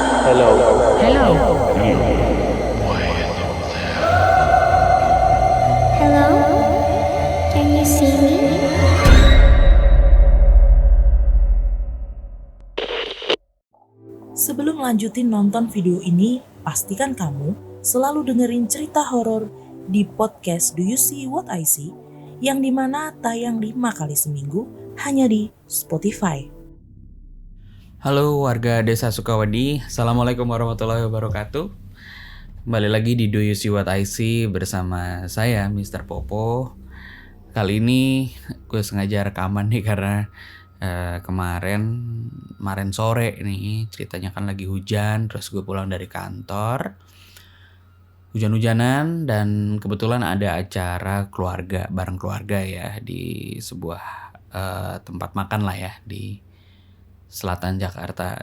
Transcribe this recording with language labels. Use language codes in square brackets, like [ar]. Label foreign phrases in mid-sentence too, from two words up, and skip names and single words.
[en] Hello? Can you see me? [id] Sebelum lanjutin nonton video ini, pastikan kamu selalu dengerin cerita horor di podcast Do You See What I See, yang dimana tayang 5 kali seminggu hanya di Spotify. Halo warga Desa Sukawadi, Assalamualaikum warahmatullahi wabarakatuh. Kembali lagi di Do You See What I See bersama saya Mr. Popo. Kali ini gue sengaja rekaman nih karena kemarin sore nih ceritanya kan lagi hujan, terus gue pulang dari kantor hujan-hujanan dan kebetulan ada acara keluarga bareng keluarga ya di sebuah tempat makan lah ya di Selatan Jakarta.